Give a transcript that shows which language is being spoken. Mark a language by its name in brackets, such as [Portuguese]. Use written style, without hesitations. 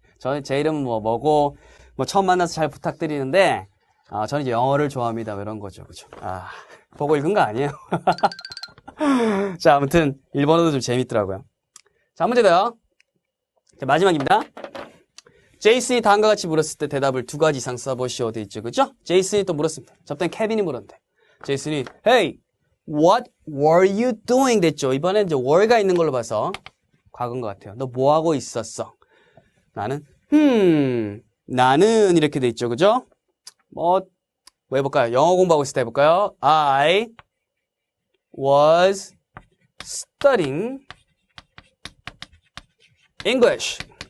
[Korean] 저는 제 이름은 뭐고 처음 만나서 잘 부탁드리는데 저는 이제 영어를 좋아합니다. 이런 거죠. 그죠? 보고 읽은 거 아니에요. 자, 아무튼 일본어도 좀 재밌더라고요. 자, 한 문제 더요. 자, 마지막입니다. 제이슨이 다음과 같이 물었을 때 대답을 2가지 이상 써보시오 돼 있죠. 그죠? 제이슨이 또 물었습니다. 저번엔 케빈이 물었는데 제이슨이 [English] Hey, what were you doing? [Korean] 됐죠. 이번엔 이제 were가 있는 걸로 봐서 과거인 것 같아요. 너 뭐 하고 있었어? 나는 나는 이렇게 돼 있죠. 그죠? 뭐 해볼까요? 영어 공부하고 있을 때 해볼까요? [English] I was studying English.